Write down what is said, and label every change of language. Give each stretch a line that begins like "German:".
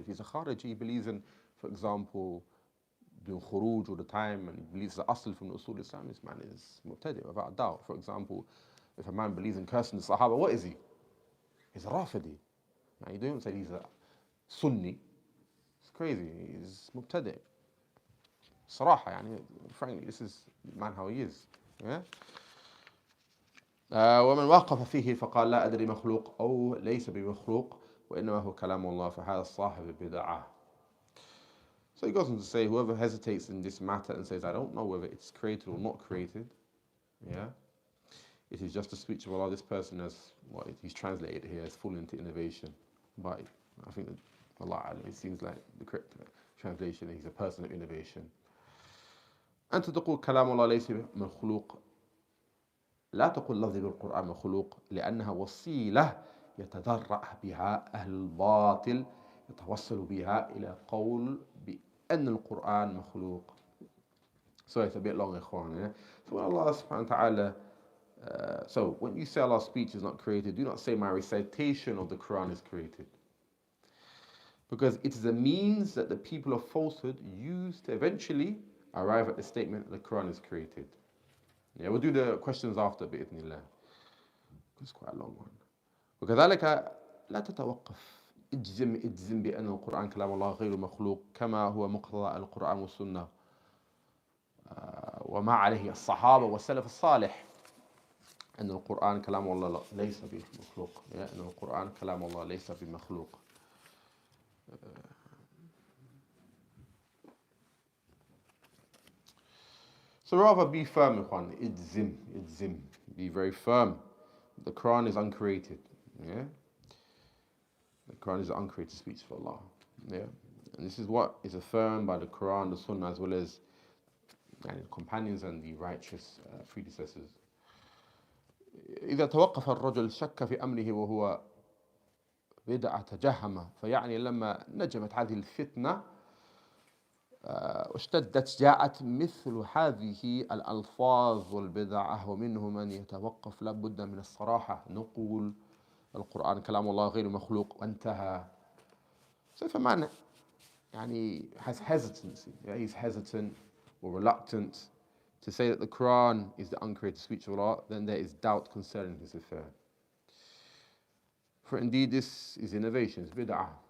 English: If he's a khariji, he believes in, for example, doing khuruj all the time, and he believes the asl from the usul Islam, this man is mubtadi' without a doubt. For example, if a man believes in cursing the Sahaba, what is he? He's a Rafidi. You don't say he's a Sunni. It's crazy. He's mubtadi'.
Arabic: صراحة
English: frankly, this is man how he is. Yeah?
Arabic: ومن وقف فيه فقال لا أدري مخلوق أو ليس بمخلوق وإنما هو كلام الله فهذا صاحب بدعة.
English: So he goes on to say, whoever hesitates in this matter and says, I don't know whether it's created or not created, it is just a speech of Allah. This person has, he's translated here, has fallen into innovation. But I think that Allah, it seems like the correct translation, he's a person of innovation.
Arabic: أنت تقول كلام الله ليس مخلوق. لا تقل لفظي بالقرآن مخلوق لأنها وسيلة يتذرع بها أهل الباطل يتوصل بها إلى قول بأن القرآن مخلوق.
English: So it's a bit long,
Arabic: إخوان.
English: So when Allah subhanahu wa ta'ala, so when you say Allah's speech is not created, do not say my recitation of the Quran is created. Because it is a means that the people of falsehood use to eventually arrive at the statement that the Quran is created. We'll do the questions after
Arabic: بإذن الله.
English: It's quite a long one.
Arabic: وكذلك لا تتوقف اجزم بأن القرآن كلام الله غير مخلوق كما هو مقتضى القرآن والسنة وما عليه الصحابة والسلف الصالح أن القرآن كلام الله ليس بمخلوق. أن القرآن كلام الله ليس بمخلوق.
English: So rather be firm, ikhwan. Idzim. Be very firm. The Quran is uncreated. The Quran is an uncreated speech of Allah. And this is what is affirmed by the Quran, the Sunnah, as well as the companions and the righteous predecessors.
Arabic: إذا توقف الرجل شك في أمره وهو بدعة تجهم فيعني لما نجمت هذه الفتنة واشتدت جاءت مثل هذه الألفاظ والبدعة ومنهم من يتوقف لابد من الصراحة نقول القرآن كلام الله غير مخلوق وانتهى.
English: So if a man has hesitancy, he's hesitant or reluctant to say that the Quran is the uncreated speech of Allah, then there is doubt concerning his affair. For indeed this is innovation, it's bid'ah.